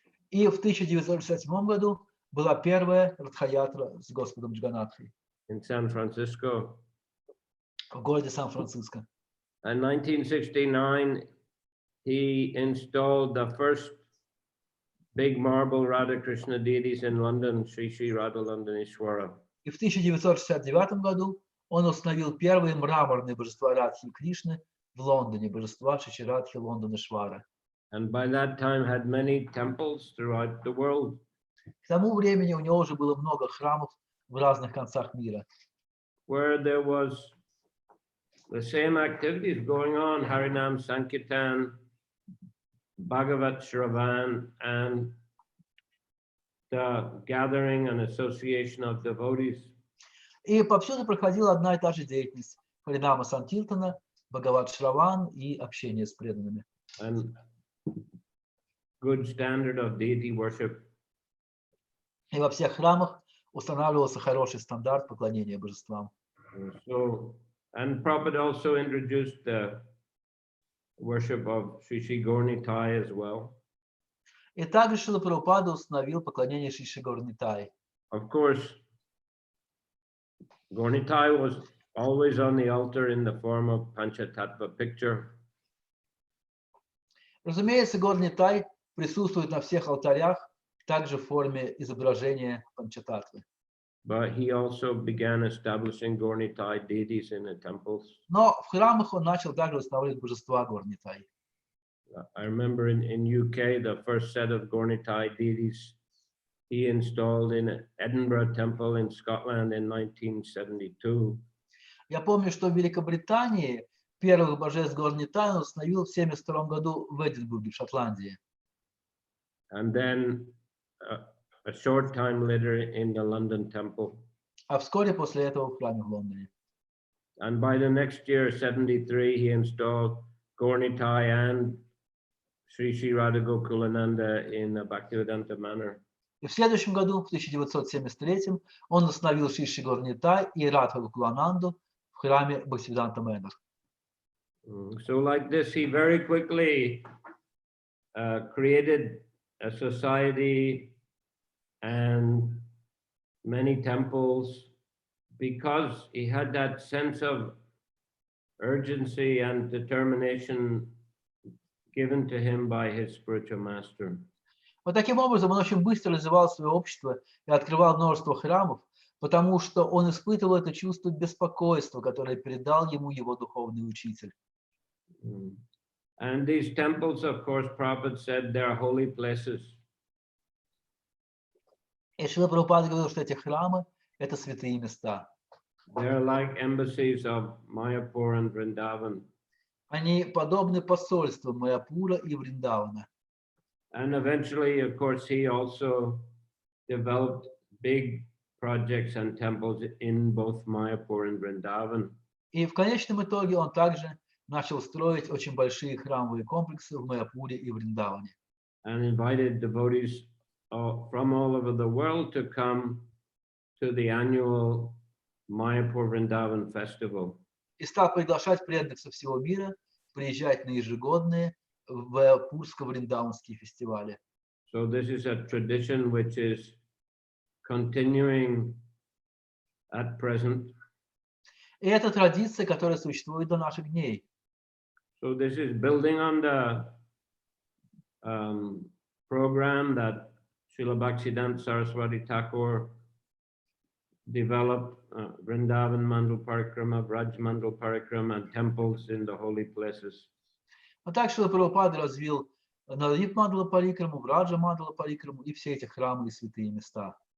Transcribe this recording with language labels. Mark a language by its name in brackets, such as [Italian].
[Russian] И в 1967 году была первая Радха-ятра с Господом Джаганнатхой [English] In San Francisco. [Russian] в городе Сан-Франциско. [English] In 1969, he installed the first big marble Radha Krishna deities in London, Sri Sri Radha Landanishwara. [Russian] И в 1969 году он установил первые мраморные божества Радхи и Кришны в Лондоне, божества Шри Радхи Лондонишвара. [English] And by that time had many temples throughout the world. [Russian] К тому времени у него уже было много храмов в разных концах мира, [English] Where there was the same activities going on, Harinam Sankirtan, Bhagavat Shravan, and the gathering and association of devotees. [Russian] И повсюду проходила одна и та же деятельность: Харинама Санкиртана, Бхагават Шраван и общение с преданными. [English] And good standard of deity worship. [Russian] И во всех храмах устанавливался хороший стандарт поклонения божествам. [English] So, and Prabhupada also introduced the worship of Sri Sri Gaurnitai as well. [Russian] И также Шрила Прабхупада установил поклонение Шри Шри Гаурнитай. [English] Of course, Gaurnitai was always on the altar in the form of Panchatattva picture. [Russian] Разумеется, Гаурнитай присутствует на всех алтарях, также в форме изображения Панчататтвы. [English] But he also began establishing Gaurnitai deities in the temples. [Russian] Но в храмах он начал также устанавливать божества Гаурнитай. [English] I remember in UK, the first set of Gaurnitai deities he installed in Edinburgh Temple in Scotland in 1972. [Russian] Я помню, что в Великобритании первых божеств Гаурнитай он установил в 1972 году в Эдинбурге, в Шотландии. [English] And then a short time later in the London Temple. [Russian] А вскоре после этого в храме в Лондоне. [English] And by the next year, 73, he installed Gaurnitai and Sri Sri Radha Gokulananda in a Bhaktivedanta manner. [Russian] И в следующем году, в 1973, он установил Шри Шри Гаурнитай и Радха Гокулананду в храме Бхактивиданта Мэннер. [English] So like this, he very quickly created a society and many temples, because he had that sense of urgency and determination given to him by his spiritual master. [Russian] Вот таким образом он очень быстро развивал свое общество и открывал множество храмов, потому что он испытывал это чувство беспокойства, которое передал ему его духовный учитель. [English] And these temples, of course, Prabhupada said, they are holy places. [Russian] И Шрила Прабхупада говорил, что эти храмы – это святые места. [English] They are like embassies of Mayapur and Vrindavan. [Russian] Они подобны посольствам Майяпура и Вриндавана. [English] And eventually, of course, he also developed big projects and temples in both Mayapur and Vrindavan. [Russian] И в конечном итоге он также начал строить очень большие храмовые комплексы в Майяпуре и Вриндаване. [English] And invited devotees from all over the world to come to the annual Mayapur Vrindavan festival. [Russian] И стал приглашать преданных со всего мира приезжать на ежегодные Майяпурско-Вриндаванские фестивали. [English] So this is a tradition which is continuing at present. [Russian] И это традиция, которая существует до наших дней. [English] So this is building on the program that Srila Bhaktisiddhanta Saraswati Thakur developed, Vrindavan Mandal Parikrama, Vraj Mandal Parikrama, and temples in the holy places. [Russian] А так Шрила Прабхупада развил Навадвип Мандала Парикраму, Враджа Мандала Парикраму и все эти храмы и святые места.